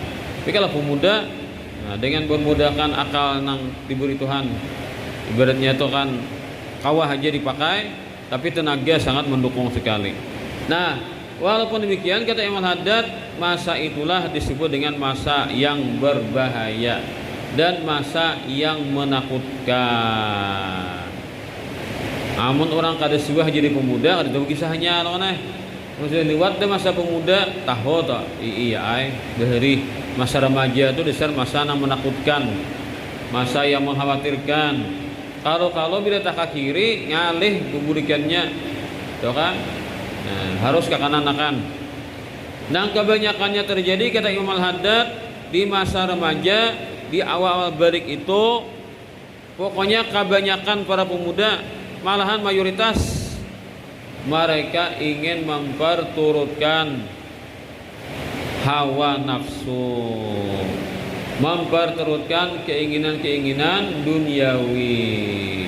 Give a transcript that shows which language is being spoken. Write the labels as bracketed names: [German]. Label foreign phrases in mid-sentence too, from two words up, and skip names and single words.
[Indonesian] Tapi kalau pemuda, dengan memudahkan akal nang diberi Tuhan, ibaratnya itu kan kawah aja dipakai, tapi tenaga sangat mendukung sekali. Nah, walaupun demikian kata Imam Haddad, masa itulah disebut dengan masa yang berbahaya dan masa yang menakutkan. [Banjar] Amun orang kada suah jadi pemuda, kada tahu kisahnya lawan maksudnya lewat deh masa pemuda, tahu tak? [Indonesian] Iya, dari masa remaja itu dasar masa yang menakutkan, masa yang mengkhawatirkan. Kalau bila tak ke kiri ngalih keburukannya, tuh kan? Nah, harus ke kanan-kanan. Dan kebanyakannya terjadi kata Imam Al-Haddad di masa remaja, di awal-awal balik itu, pokoknya kebanyakan para pemuda, malahan mayoritas mereka ingin memperturutkan hawa nafsu, memperturutkan keinginan-keinginan duniawi.